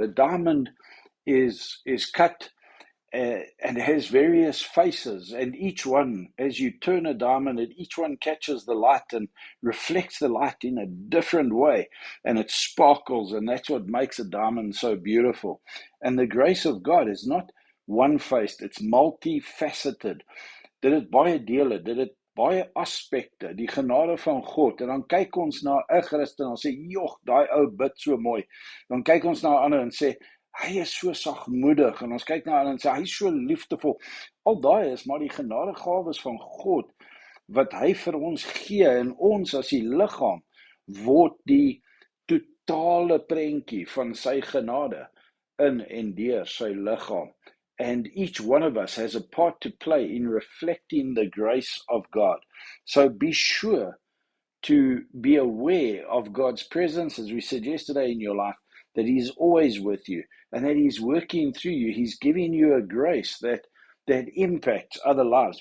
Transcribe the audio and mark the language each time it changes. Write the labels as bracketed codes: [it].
[en] A diamond is cut and has various faces, and each one, as you turn a diamond, each one catches the light and reflects the light in a different way, and it sparkles, and that's what makes a diamond so beautiful. And the grace of God is not one-faced, it's multifaceted. [af] Dit het baie dele, dit het baie aspekte, die genade van God. En dan kyk ons na 'n Christen en sê, "Jog, daai ou bid so mooi." Dan kyk ons na 'n ander en sê, "Hy is so sagmoedig." En ons kyk na 'n ander en sê, "Hy is so liefdevol." Al daai is maar die genadegawes van God wat hy vir ons gee, en ons as die liggaam word die totale prentjie van sy genade in en deur sy liggaam. [en] And each one of us has a part to play in reflecting the grace of God. So be sure to be aware of God's presence, as we said yesterday, in your life, that He's always with you and that He's working through you. He's giving you a grace that impacts other lives.